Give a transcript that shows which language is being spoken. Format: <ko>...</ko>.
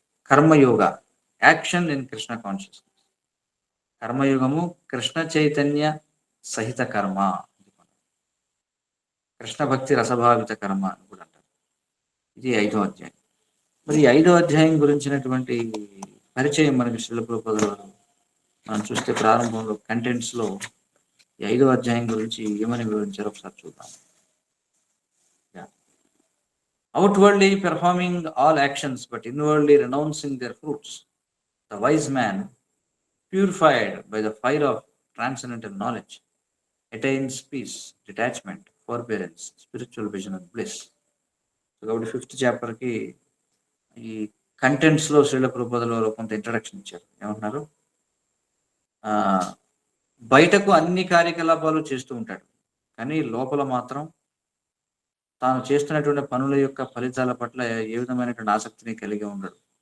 <te>Karma yoga,</te> <en>Action in Krishna consciousness.</en> <te>కర్మయోగము కృష్ణ చైతన్య సహిత కర్మ, కృష్ణ భక్తి రసభావిత కర్మ అని కూడా అంటారు. ఇది 5వ అధ్యాయం. మరి ఈ 5వ అధ్యాయం గురించినటువంటి పరిచయం మనకి శ్రీల ప్రభుపాదుల వారు మనం చూస్తే ప్రారంభంలో కంటెంట్స్ లో ఈ 5వ అధ్యాయం గురించి ఏమని వివరించారో ఒకసారి చూద్దాం.</te> <en>Outwardly performing all actions but inwardly renouncing their fruits, the wise man, purified by the fire of transcendental knowledge, attains peace, detachment, forbearance, spiritual vision and bliss.</en> <te>So కాబట్టి 5th chapter కి ఈ కంటెంట్స్ లో శ్రీల ప్రభుపాదుల వారు కొంత introduction ఇచ్చారు. ఏమంటున్నారు? బయటకు అన్ని కార్యకలాపాలు చేస్తూ ఉంటాడు, కానీ లోపల మాత్రం తాను చేస్తున్నటువంటి పనుల యొక్క ఫలితాల పట్ల ఏ విధమైనటువంటి ఆసక్తిని కలిగి ఉండడు.</te>